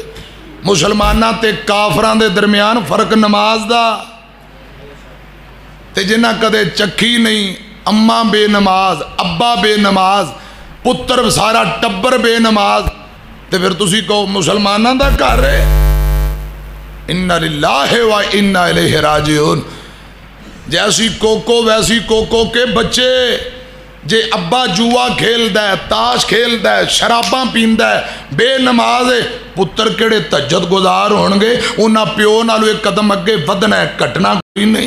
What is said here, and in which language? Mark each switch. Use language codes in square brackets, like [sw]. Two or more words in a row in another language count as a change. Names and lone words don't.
[pa] مسلماناں تے کافراں دے درمیان فرق نماز دا. تے جنہاں کدے چکھی نہیں، اماں بے نماز، ابا بے نماز، پتر سارا ٹبر بے نماز، تے پھر تسی کہو مسلماناں دا گھر ہے. [ar] إنا لله وإنا إليه راجعون. [ur] جیسی کوکو ویسی کوکو کے بچے. [pa] جے ابا جوا کھیلدا ہے، تاش کھیلدا ہے، شراباں پیندا ہے، بے نماز ہے، پتر کیہڑے تہجد گزار ہون گے، انہاں پیو نالوں ایک قدم اگے ودھنا ہے، گھٹنا کوئی نہیں.